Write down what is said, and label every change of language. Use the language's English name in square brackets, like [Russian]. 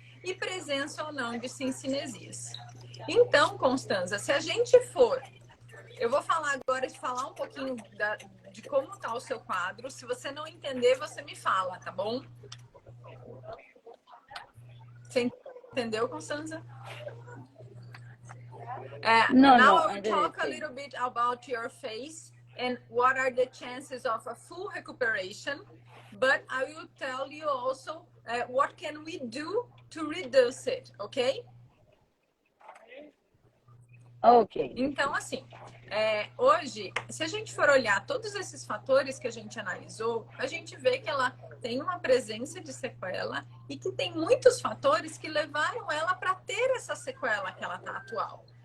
[Portuguese] E presença ou não de cincinesias. Então, Constanza, se a gente for... Eu vou falar agora um pouquinho de como está o seu quadro. Se você não entender, você me fala, tá bom? Você entendeu, Constanza? [English] Now I will talk a little bit about your face and what are the chances of a full recuperation. But I will tell you also what can we do to reduce it, ok? Ok. [Portuguese] Então, assim, hoje, se a gente for olhar todos esses fatores que a gente analisou, a gente vê que ela tem uma presença de sequela e que tem muitos fatores que levaram ela para ter essa sequela que ela está atual.